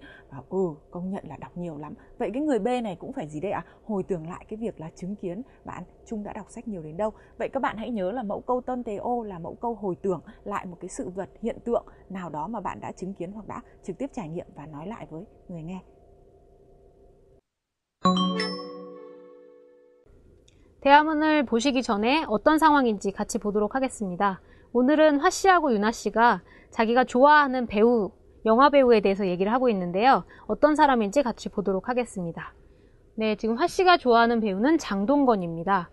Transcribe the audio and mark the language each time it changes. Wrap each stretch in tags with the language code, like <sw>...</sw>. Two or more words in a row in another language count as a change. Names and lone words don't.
<vi>Và công nhận là đọc nhiều lắm. Vậy cái người B này cũng phải gì đây ạ? Hồi tưởng lại cái việc là chứng kiến bạn Trung đã đọc sách nhiều đến đâu. Vậy các bạn hãy nhớ là mẫu câu tân tế ô là mẫu câu hồi tưởng lại một cái sự vật, hiện tượng nào đó mà bạn đã chứng kiến hoặc đã trực tiếp trải nghiệm và nói lại với người nghe.</vi> <ko>대화문을 보시기 전에 어떤 상황인지 같이 보도록 하겠습니다. 오늘은 화 씨하고 유나 씨가 자기가 좋아하는 배우, 영화 배우에 대해서 얘기를 하고 있는데요. 어떤 사람인지 같이 보도록 하겠습니다. 네, 지금 화 씨가 좋아하는 배우는 장동건입니다.</ko>